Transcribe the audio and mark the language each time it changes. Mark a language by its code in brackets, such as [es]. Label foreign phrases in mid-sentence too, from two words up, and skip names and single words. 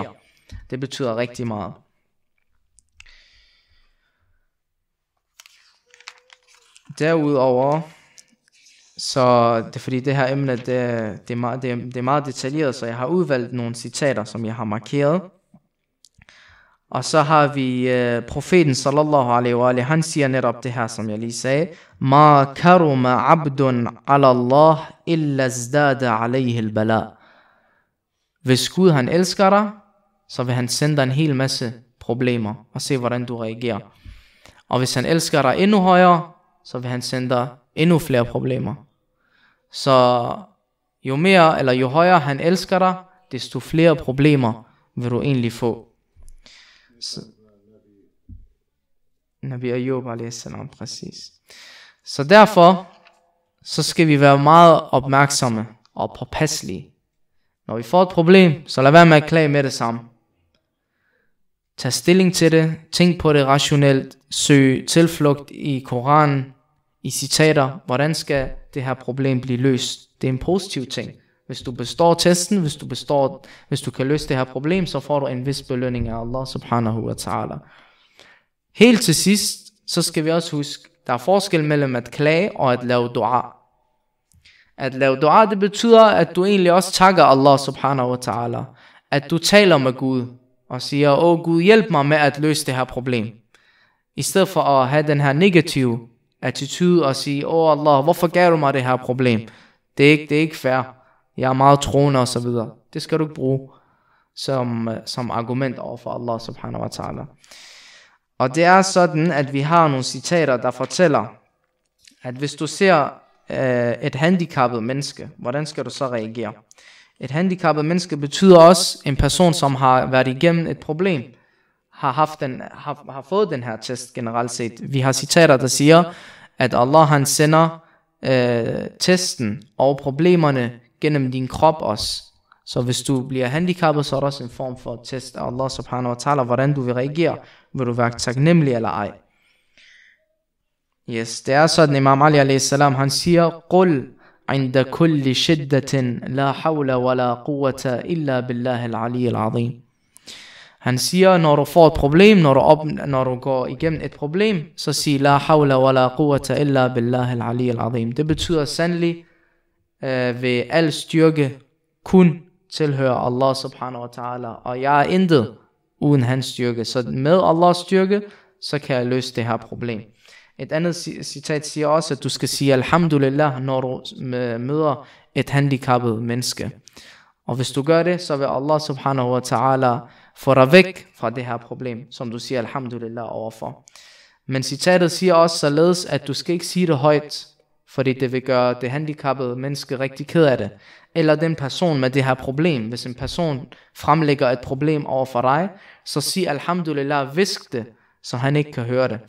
[da] Det betyder rigtig meget. Derudover, så det er fordi det her emne, det er meget detaljeret, så jeg har udvalgt nogle citater, som jeg har markeret. Og så har vi profeten [ar] صلى الله عليه وآله, [da] han siger netop det her, som jeg lige sagde. [ar] ما كرم عبد على الله إلا ازداد عليه البلاء. [da] Hvis Gud han elsker dig, så vil han sende dig en hel masse problemer, og se hvordan du reagerer. Og hvis han elsker dig endnu højere, så vil han sende dig endnu flere problemer. Så jo mere eller jo højere han elsker dig, desto flere problemer vil du egentlig få. [ar] نبي أيوب عليه السلام, [da] præcis. Så derfor så skal vi være meget opmærksomme og påpasselige, Når vi får et problem, så lad være med at klage med det samme. Tag stilling til det, tænk på det rationelt, søg tilflugt i Koranen, i citater, hvordan skal det her problem blive løst. Det er en positiv ting. Hvis du består testen, hvis du kan løse det her problem, så får du en vis belønning af [ar] الله سبحانه وتعالى. [da] Helt til sidst, så skal vi også huske, der er forskel mellem at klage og at lave dua. At lave dua, det betyder, at du egentlig også takker [ar] الله سبحانه وتعالى. [da] At du taler med Gud og siger, Gud, hjælp mig med at løse det her problem. I stedet for at have den her negative attitude og sige, Allah, hvorfor gav du mig det her problem? Det er ikke fair. Jeg er meget troende og så videre. Det skal du ikke bruge som argument over for [ar] الله سبحانه وتعالى. [da] Og det er sådan, at vi har nogle citater, der fortæller, at hvis du ser et handicappet menneske, hvordan skal du så reagere? Et handicappet menneske betyder også en person, som har været igennem et problem, har fået den her test generelt set. Vi har citater, der siger, at Allah han sender testen og problemerne gennem din krop også. Så hvis du bliver handicappet, så er der også en form for test af [ar] الله سبحانه وتعالى, [da] hvordan du vil reagere. Vil du være taknemmelig eller ej? Yes, det er sådan, [ar] الإمام علي عليه السلام, [da] han siger, [ar] قُلْ عِنْدَ كُلِّ شِدَّةٍ لَا حَوْلَ وَلَا قُوَّةَ إِلَّا بِاللَّهِ الْعَلِيِّ الْعَظِيمِ. [da] Han siger, når du får et problem, når du går igennem et problem, så sig, [ar] لَا حَوْلَ وَلَا قُوَّةَ إِلَّا بِاللَّهِ الْعَلِيِّ الْعَظِيمِ. [da] Det betyder sandelig, ved al styrke kun tilhører [ar] الله سبحانه وتعالى, [da] og jeg er intet uden hans styrke. Så med Allahs styrke, så kan jeg løse det her problem. Et andet citat siger også, at du skal sige alhamdulillah, når du møder et handicappet menneske. Og hvis du gør det, så vil [ar] الله سبحانه وتعالى [da] få dig væk fra det her problem, som du siger alhamdulillah overfor. Men citatet siger også således, at du skal ikke sige det højt, fordi det vil gøre det handicappede menneske rigtig ked af det. Eller den person med det her problem. Hvis en person fremlægger et problem over for dig, så sig alhamdulillah, visk det, så han ikke kan høre det.